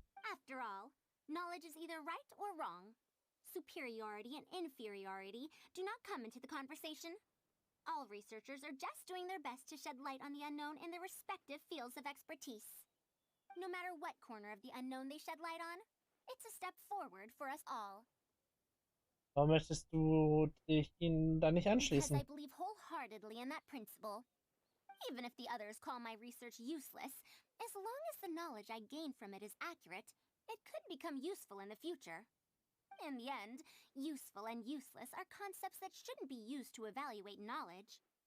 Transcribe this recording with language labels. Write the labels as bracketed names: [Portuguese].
[English] After all, knowledge is either right or wrong. Superiority and inferiority do not come into the conversation. All researchers are just doing their best to shed light on the unknown in their respective fields of expertise. No matter what corner of the unknown they shed light on, it's a step forward for us all. [German] Warum möchtest du dich ihnen da nicht [English] Because [German] anschließen? [English] I believe wholeheartedly in that principle. Even if the others call my research useless, as long as the knowledge I gain from it is accurate, it could become useful in the future. In the end, useful and useless are concepts that shouldn't be used to evaluate knowledge.